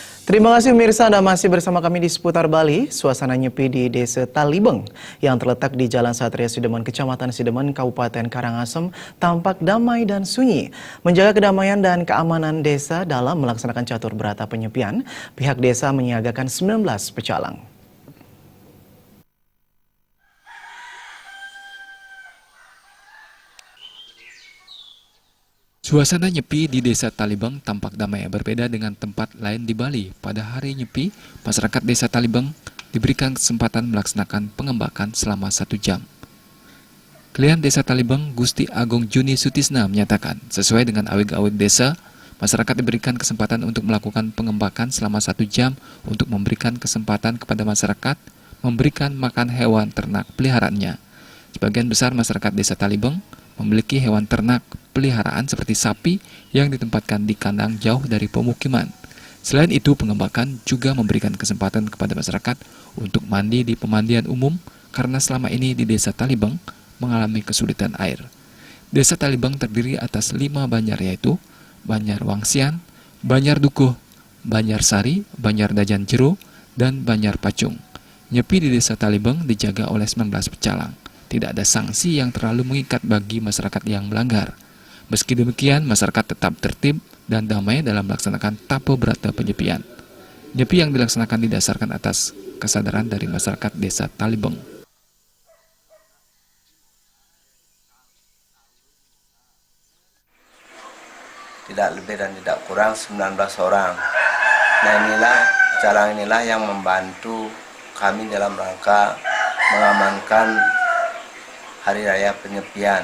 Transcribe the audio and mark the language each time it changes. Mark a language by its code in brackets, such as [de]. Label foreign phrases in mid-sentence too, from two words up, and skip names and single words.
[id] Terima kasih pemirsa, Anda masih bersama kami di seputar Bali. Suasana nyepi di Desa Talibeng yang terletak di Jalan Satria Sidemen, Kecamatan Sidemen, Kabupaten Karangasem tampak damai dan sunyi. Menjaga kedamaian dan keamanan desa dalam melaksanakan catur berata penyepian, pihak desa menyiagakan 19 pecalang. Suasana nyepi di Desa Talibeng tampak damai, berbeda dengan tempat lain di Bali. Pada hari nyepi, masyarakat Desa Talibeng diberikan kesempatan melaksanakan pengembakan selama 1 jam. Klien Desa Talibeng, Gusti Agung Juni Sutisna menyatakan, sesuai dengan awig-awig desa, masyarakat diberikan kesempatan untuk melakukan pengembakan selama 1 jam untuk memberikan kesempatan kepada masyarakat memberikan makan hewan ternak peliharaannya. Sebagian besar masyarakat Desa Talibeng memiliki hewan ternak peliharaan seperti sapi yang ditempatkan di kandang jauh dari pemukiman. Selain itu, pengembakan juga memberikan kesempatan kepada masyarakat untuk mandi di pemandian umum karena selama ini di Desa Talibeng mengalami kesulitan air. Desa Talibeng terdiri atas 5 banjar, yaitu Banjar Wangsian, Banjar Dukuh, Banjar Sari, Banjar Dajan Jero, dan Banjar Pacung. Nyepi di Desa Talibeng dijaga oleh 19 pecalang. Tidak ada sanksi yang terlalu mengikat bagi masyarakat yang melanggar. Meski demikian, masyarakat tetap tertib dan damai dalam melaksanakan tapo berata penyepian. Nyepi yang dilaksanakan didasarkan atas kesadaran dari masyarakat Desa Talibeng. Tidak lebih dan tidak kurang 19 orang. Nah, pecalang inilah yang membantu kami dalam rangka mengamankan Hari Raya Penyepian.